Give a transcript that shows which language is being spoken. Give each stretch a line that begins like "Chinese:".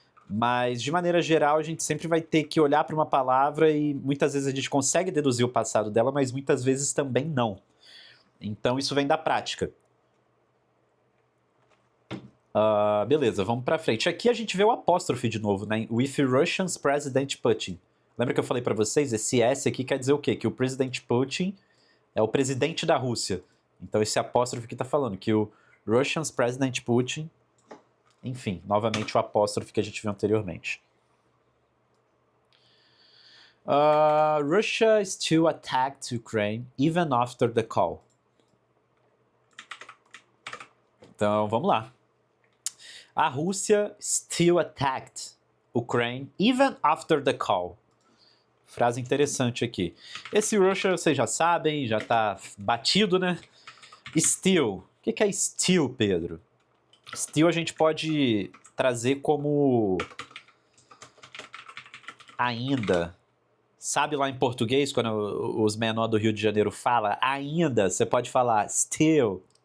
Portuguese: Mas, de maneira geral, a gente sempre vai ter que olhar para uma palavra e muitas vezes a gente consegue deduzir o passado dela, mas muitas vezes também não. Então, isso vem da prática. Beleza, vamos para frente. Aqui a gente vê o apóstrofe de novo, né?
English: With Russia's President Putin.
Portuguese: Lembra que eu falei para vocês? Esse S aqui quer dizer o quê? Que o President Putin é o presidente da Rússia. Então, esse apóstrofe aqui está falando que o Russia's President Putin... Enfim, novamente o apóstrofe que a gente viu anteriormente.
English: Russia still attacked Ukraine even after the call.
Portuguese: Então, vamos lá. A Rússia
English: still attacked Ukraine even after the call.
Portuguese: Frase interessante aqui. Esse Russia, vocês já sabem, já tá batido, né? Still. O que é still, Pedro? Still a gente pode trazer como ainda. Sabe lá em português, quando os menores do Rio de Janeiro falam ainda, você pode falar still.